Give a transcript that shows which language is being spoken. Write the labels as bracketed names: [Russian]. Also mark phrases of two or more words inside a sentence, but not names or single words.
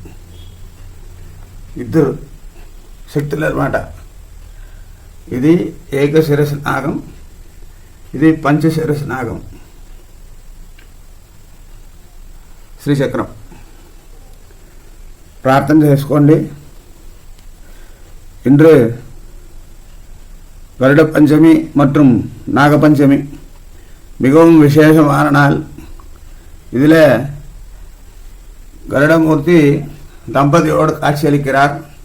[Telugu] ఇద్దరు శక్తులు అన్నమాట. ఇది ఏకశిరస్సు నాగం, ఇది పంచశిరస్సు నాగం. శ్రీచక్రం ప్రార్థన చేసుకోండి. [Tamil] இன்று வருட பஞ்சமி மற்றும் நாகபஞ்சமி மிகவும் விசேஷமான நாள். இதில் கருடமூர்த்தி தம்பதியோடு காட்சியளிக்கிறார்.